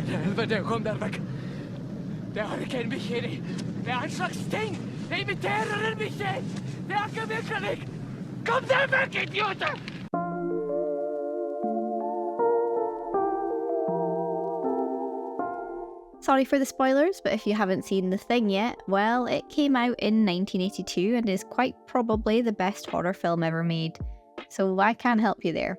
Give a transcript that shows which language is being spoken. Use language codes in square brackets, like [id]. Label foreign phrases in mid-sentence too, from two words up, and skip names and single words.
[no] Helvete, kom der vekk! Det har ikke en bikkje i. Det er en slags ting! Det imiterer en bikkje! Det er ikke mekanikk! Kom deg vekk, idioter! [en] Sorry for the spoilers, but if you haven't seen The Thing yet, well, it came out in 1982 and is quite probably the best horror film ever made, so I can't help you there.